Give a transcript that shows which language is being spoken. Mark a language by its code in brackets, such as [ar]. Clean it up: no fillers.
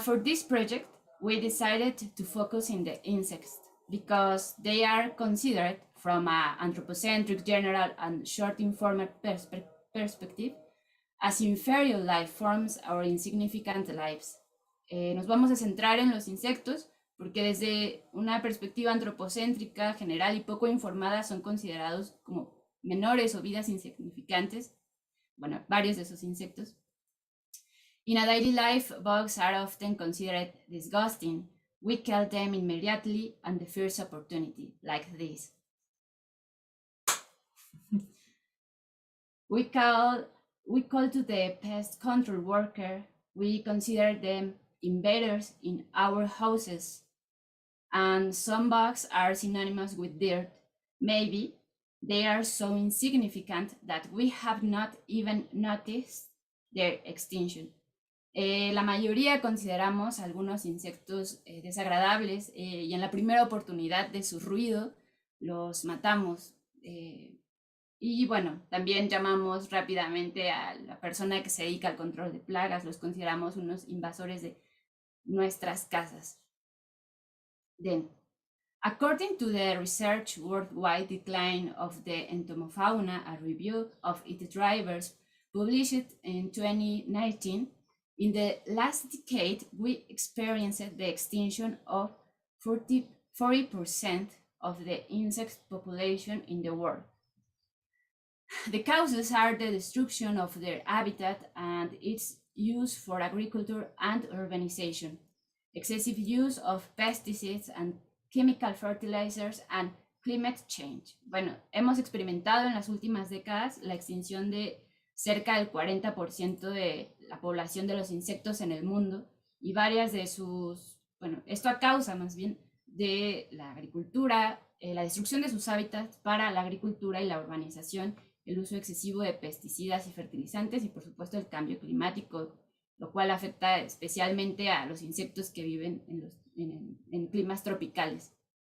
[en] For this project, we decided to focus in the insects because they are considered from an anthropocentric, general, and short-informed perspective as inferior life forms or insignificant lives. [es] Nos vamos a centrar en los insectos porque desde una perspectiva antropocéntrica, general y poco informada son considerados como menores o vidas insignificantes. Bueno, varios de esos insectos. [en] In a daily life, bugs are often considered disgusting. We kill them immediately on the first opportunity, like this. We call to the pest control worker. We consider them invaders in our houses. And some bugs are synonymous with dirt. Maybe they are so insignificant that we have not even noticed their extinction. [es] La mayoría consideramos algunos insectos desagradables y en la primera oportunidad de su ruido los matamos. Y bueno, también llamamos rápidamente a la persona que se dedica al control de plagas, los consideramos unos invasores de nuestras casas. [en] Then, according to the Research Worldwide Decline of the Entomofauna, a review of its drivers published in 2019, in the last decade, we experienced the extinction of 40% of the insect population in the world. The causes are the destruction of their habitat and its use for agriculture and urbanization, excessive use of pesticides and chemical fertilizers, and climate change. [es] Bueno, hemos experimentado en las últimas décadas la extinción de cerca del 40% de la población de los insectos en el mundo y varias de sus, esto a causa más bien de la agricultura, la destrucción de sus hábitats para la agricultura y la urbanización, el uso excesivo de pesticidas y fertilizantes y por supuesto el cambio climático, lo cual afecta especialmente a los insectos que viven en climas tropicales.